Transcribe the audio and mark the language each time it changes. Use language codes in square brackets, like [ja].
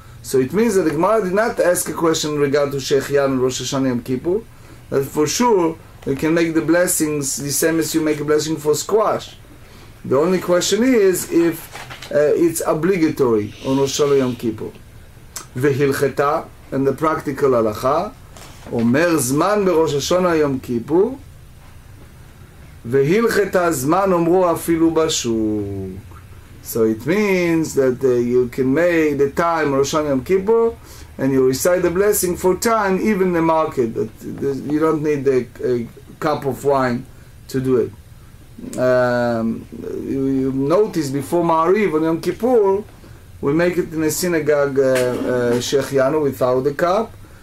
[en] So it means that the Gemara did not ask a question in regard to Shechianu Rosh Hashanah Yom Kippur. That for sure you can make the blessings the same as you make a blessing for squash. The only question is if it's obligatory on Rosh Hashanah Yom Kippur. [he] Vehilcheta, [en] and the practical halacha. [he] אומר זמן בראש השונה יום כיפור והלכת הזמן אומרו אפילו בשוק. [en] So it means that you can make the time Rosh Hashanah Yom Kippur and you recite the blessing for time even in the market. That you don't need a cup of wine to do it. You notice before Ma'ariv on Yom Kippur we make it in a synagogue Shechianu without the cup.